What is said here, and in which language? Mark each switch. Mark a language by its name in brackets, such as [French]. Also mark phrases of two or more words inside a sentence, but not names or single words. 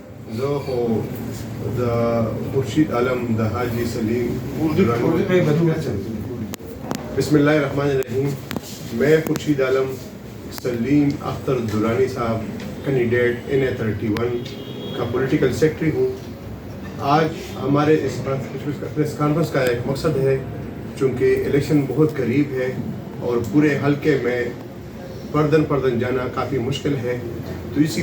[Pashto] زه خو د خورشید عالم د حاجی سلیم [Arabic] بسم اللہ الرحمن الرحیم. [Urdu] میں خورشید عالم سلیم اختر درانی صاحب کینڈیڈیٹ NA31 کا پولیٹیکل سیکرٹری ہوں. آج ہمارے اس پریس کانفرنس کا ایک مقصد ہے، چونکہ الیکشن بہت قریب ہے اور پورے حلقے میں پردن جانا کافی مشکل ہے، تو اسی